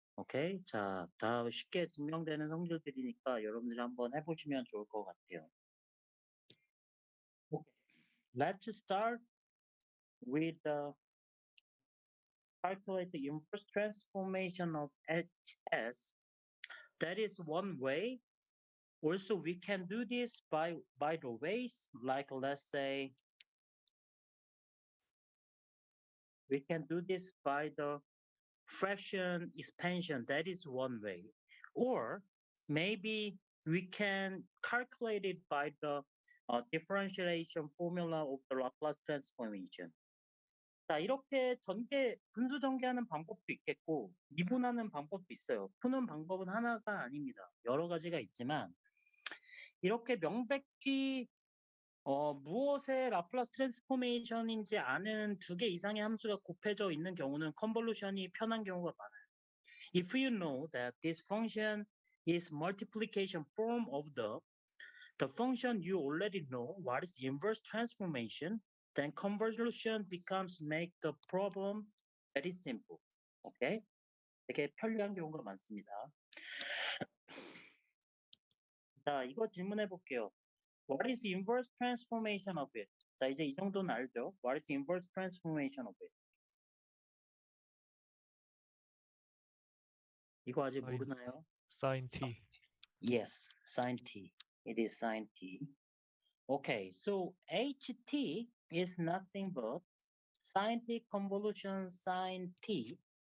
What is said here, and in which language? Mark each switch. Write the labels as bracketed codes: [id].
[ko] Okay, 자, 다 쉽게 증명되는 성질들이니까 여러분들이 한번 해보시면 좋을 것 같아요. [en] Okay, let's start with calculate the inverse transformation of HS. That is one way. Also, we can do this by the ways, like let's say, we can do this by the fraction expansion. That is one way. Or maybe we can calculate it by the differentiation formula of the Laplace transformation. [ko] 자, 이렇게 분수 전개하는 방법도 있겠고, 미분하는 방법도 있어요. 푸는 방법은 하나가 아닙니다. 여러 가지가 있지만, 이렇게 명백히 무엇의 라플라스 트랜스포메이션인지 아는 2개 이상의 함수가 곱해져 있는 경우는 컨볼루션이 편한 경우가 많아요. [en] If you know that this function is multiplication form of the function you already know what is inverse transformation, then convolution becomes make the problem very simple. Okay? [ko] 되게 편리한 경우가 많습니다. 자, 이거 질문해 볼게요. [en] What is the inverse transformation of it? [ko] 자, 이제 이 정도는 알죠? [en] What is the inverse transformation of it? [ko] 이거 아직 모르나요? [en] sin t. Yes, sin t. It is sin t. Okay, so ht is nothing but sin t convolution sin t.